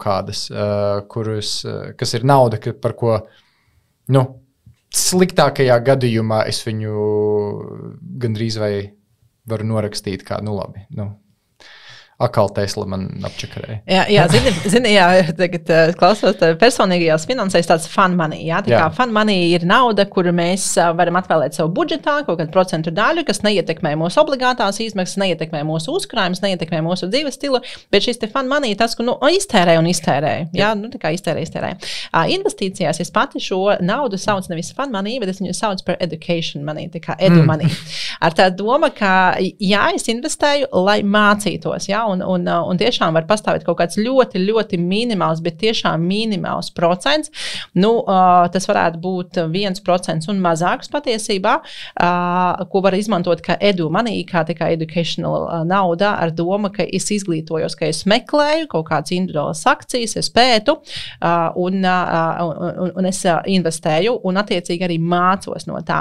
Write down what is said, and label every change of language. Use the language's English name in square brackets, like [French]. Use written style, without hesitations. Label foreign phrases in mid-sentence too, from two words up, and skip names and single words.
[Latvian] kas ir nauda, par ko, sliktākajā gadījumā es viņu gandrīz vai varu norakstīt kā, labi, Akal Tesla man apčakarēja. Jā, zini, tagad klausos personīgajās finansēs tāds [English] fun money. [Latvian] Jā, tā kā [English] fun money [Latvian] ir nauda, kuru mēs varam atvēlēt savu budžetā, kaut kādu procentu daļu, kas neietekmē mūsu obligātās izmaksas, neietekmē mūsu uzkrājumus, neietekmē mūsu dzīves stilu, bet šis te [English] fun money [Latvian] tas, ka, iztērē. Jā, tā kā iztērē. Investīcijās es pati šo naudu saucu nevis [English] fun money, [Latvian] bet es viņu saucu par [English] education money, [Latvian] tā kā [English] edu money. [Latvian] Ar tā doma, ka es investēju, lai mācītos, jā, un tiešām var pastāvēt kaut kāds ļoti, ļoti minimāls, bet tiešām minimāls procents. Tas varētu būt 1% un mazāks patiesībā, ko var izmantot kā [English] edu money, [Latvian] kā educational nauda ar domu, ka es izglītojos, ka es meklēju kaut kādas individuālas akcijas, es pētu un es investēju un attiecīgi arī mācos no tā.